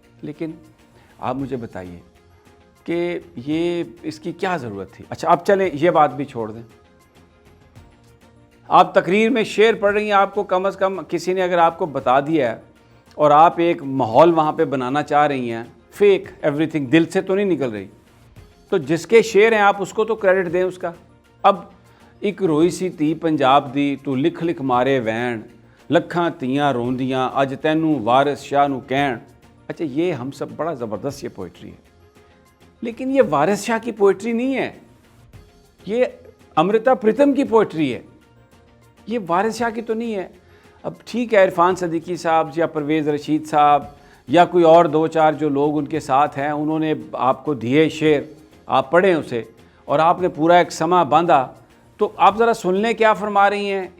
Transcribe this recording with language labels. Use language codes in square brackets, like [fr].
[ur] لیکن آپ مجھے بتائیے کہ یہ اس کی کیا ضرورت تھی؟ اچھا اب چلیں یہ بات بھی چھوڑ دیں. آپ تقریر میں شعر پڑھ رہی ہیں, آپ کو کم از کم کسی نے اگر آپ کو بتا دیا ہے اور آپ ایک ماحول وہاں پہ بنانا چاہ رہی ہیں, [en] fake every thing, [ur] دل سے تو نہیں نکل رہی, تو جس کے شعر ہیں آپ اس کو تو کریڈٹ دیں اس کا. اب [pa] ایک روئی سی تی پنجاب دی, تو لکھ لکھ مارے وین, لکھاں تیاں روندیاں اج تینوں وارث شاہ نو کہن. [ur] اچھا یہ ہم سب بڑا زبردست یہ پوئٹری ہے, لیکن یہ وارث شاہ کی پوئٹری نہیں ہے, یہ امرتا پریتم کی پوئٹری ہے, یہ وارث شاہ کی تو نہیں ہے. اب ٹھیک ہے, عرفان صدیقی صاحب یا پرویز رشید صاحب یا کوئی اور دو چار جو لوگ ان کے ساتھ ہیں, انہوں نے آپ کو دیے شعر, آپ پڑھیں اسے اور آپ نے پورا ایک سما باندھا, تو آپ ذرا سن لیں کیا فرما رہی ہیں.